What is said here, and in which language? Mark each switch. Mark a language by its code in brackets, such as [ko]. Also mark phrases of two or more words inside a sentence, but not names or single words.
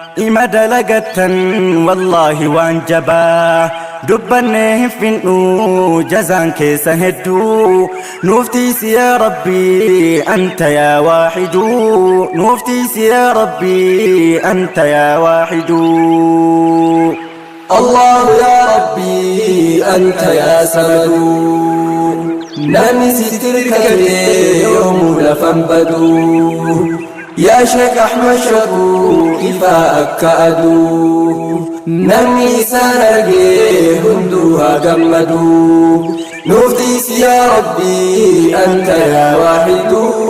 [om] Ima dalagattan wallaahi waan jabaa. Dubbannee hin fin'uu jazaan keessan hedduu. Nuuf tiisi [ar] يا ربي، أنت يا واحد. [om] Nuuf tiisi [ar] يا ربي، أنت يا واحد. الله يا ربي، أنت يا صمد. [om] Namni si tirkate yoomuu lafan badu. Yaa Sheek Ahmad Shakuu, ifaa akka aduu. Namni isaan argee hunduu haa gammadu. Nuuf tiisi [ar] يا ربي، أنت يا واحد.